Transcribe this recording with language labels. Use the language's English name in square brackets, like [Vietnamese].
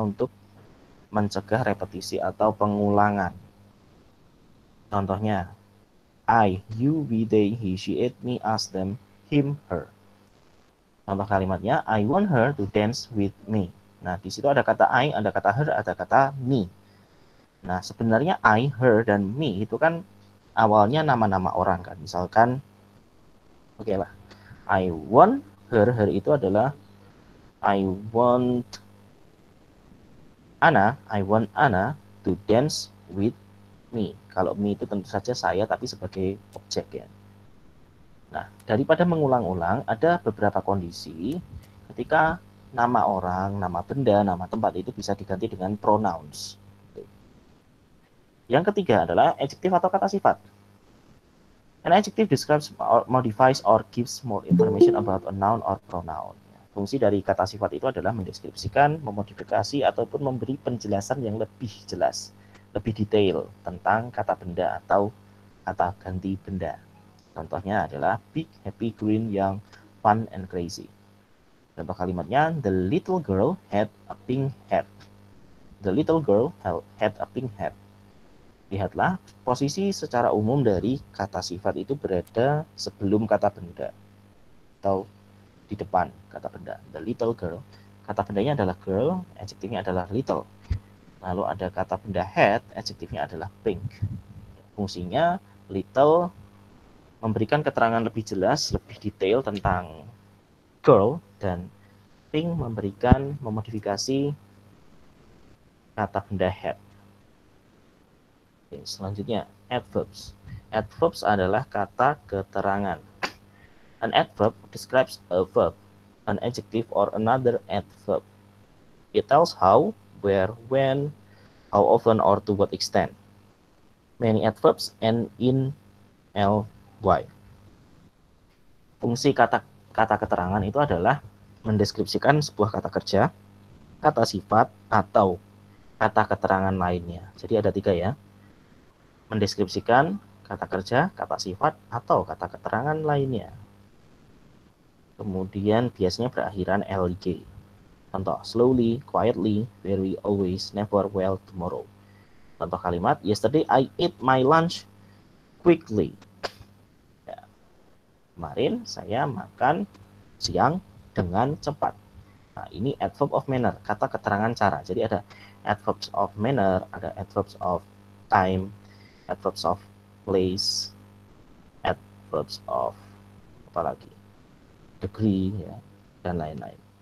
[Indonesian] Untuk mencegah repetisi atau pengulangan. Contohnya, [English] I, you, we, they, he, she, it, me, us, them, him, her. [Indonesian] Contoh kalimatnya, [English] I want her to dance with me. [Indonesian] Nah, di situ ada kata I, ada kata her, ada kata me. Nah, sebenarnya I, her, dan me itu kan awalnya nama-nama orang kan. Misalkan, oke lah, I want her, her itu adalah [English] I want Anna to dance with me. [Indonesian] Kalau me itu tentu saja saya, tapi sebagai objek ya. Nah, daripada mengulang-ulang, ada beberapa kondisi ketika nama orang, nama benda, nama tempat itu bisa diganti dengan pronouns. Yang ketiga adalah adjektif atau kata sifat. [English] An adjective describes or modifies or gives more information about a noun or pronoun. [Indonesian] Fungsi dari kata sifat itu adalah mendeskripsikan, memodifikasi, ataupun memberi penjelasan yang lebih jelas, lebih detail tentang kata benda atau kata ganti benda. Contohnya adalah [English] big, happy, green, young, fun, and crazy. [Indonesian] Contoh kalimatnya, [English] the little girl had a pink hat. The little girl had a pink hat. [Indonesian] Lihatlah, posisi secara umum dari kata sifat itu berada sebelum kata benda atau di depan kata benda. [English] The little girl, [Indonesian] kata bendanya adalah girl, adjektifnya adalah little. Lalu ada kata benda had, adjektifnya adalah pink. Fungsinya little memberikan keterangan lebih jelas, lebih detail tentang girl, dan pink memberikan memodifikasi kata benda had. Oke, selanjutnya adverbs. Adverbs adalah kata keterangan. [English] An adverb describes a verb, an adjective, or another adverb. It tells how, where, when, how often, or to what extent. Many adverbs end in ly. [Indonesian] Fungsi kata keterangan itu adalah mendeskripsikan sebuah kata kerja, kata sifat, atau kata keterangan lainnya. Jadi ada 3 ya. Mendeskripsikan kata kerja, kata sifat, atau kata keterangan lainnya. Kemudian biasanya berakhiran ly. Contoh, [English] slowly, quietly, very, always, never, well, tomorrow. [Indonesian] Contoh kalimat, [English] yesterday I ate my lunch quickly. [Indonesian] Ya. Kemarin saya makan siang dengan cepat. Nah, ini adverb of manner, kata keterangan cara. Jadi ada [English] adverbs of manner, ada adverbs of time, adverbs of place, adverbs of, [Indonesian] apalagi [English] degree, [Indonesian] ya, dan lain-lain.